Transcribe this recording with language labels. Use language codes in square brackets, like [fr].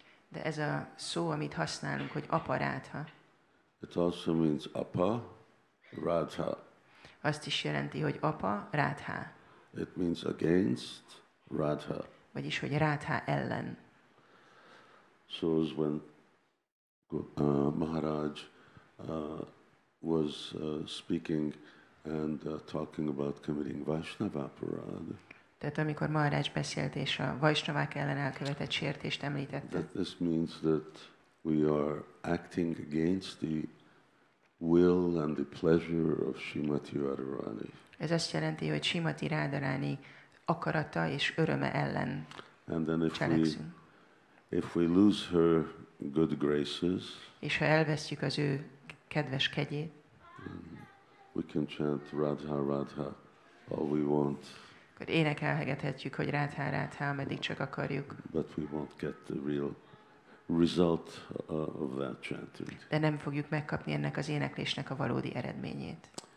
[hu] de ez a szó, amit használunk, hogy aparátha, [en] it also means apa, radha. [hu] azt is jelenti, hogy apa, rádhá. [en] It means against radha. [hu] Vagyis, hogy rádhá ellen. [en] So as when Maharaj was speaking and talking about committing Vaishnava aparad. [hu] Tehát amikor Maharaj beszélt és a Vaisnavák ellen elkövetett sértést említette. [en] That this means that we are acting against the will and the pleasure of Śrīmatī Rādhārāṇī. [hu] Ez azt jelenti, hogy Śrīmatī Rādhārāṇī akarata és öröme ellen cselekszünk. [en] If we lose her good graces, [hu] és ha elvesztjük az ő kedves kegyét, [en] we can chant Radha Radha all we want. [hu] Akkor énekelhetjük, hogy Radha Radha, ameddig csak akarjuk. [en] But we won't get the real result of that chanting. [hu] De nem fogjuk megkapni ennek az éneklésnek a valódi eredményét.